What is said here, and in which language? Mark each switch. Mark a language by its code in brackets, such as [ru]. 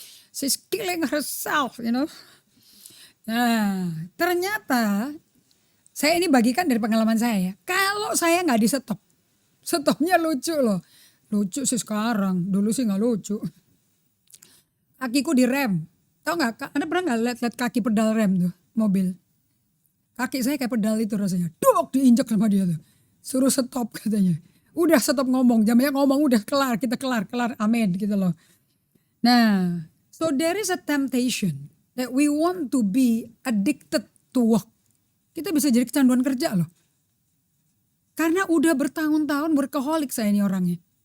[en] She's killing herself, you know. [id] Nah, ternyata saya ini bagikan dari pengalaman saya ya. Kalau saya gak di stopnya lucu loh. Lucu sih sekarang, dulu sih gak lucu. Kakiku direm. Tahu gak, Anda pernah gak lihat kaki pedal rem tuh? Mobil. Kaki saya kayak pedal itu rasanya. Diinjak sama dia tuh. Suruh stop katanya. Udah stop ngomong. Jamnya ngomong udah kelar. Kita kelar. Amin gitu loh. Nah. [en] So there is a temptation. That we want to be addicted to work. [id] Kita bisa jadi kecanduan kerja loh. Karena udah bertahun-tahun workaholic saya ini orangnya.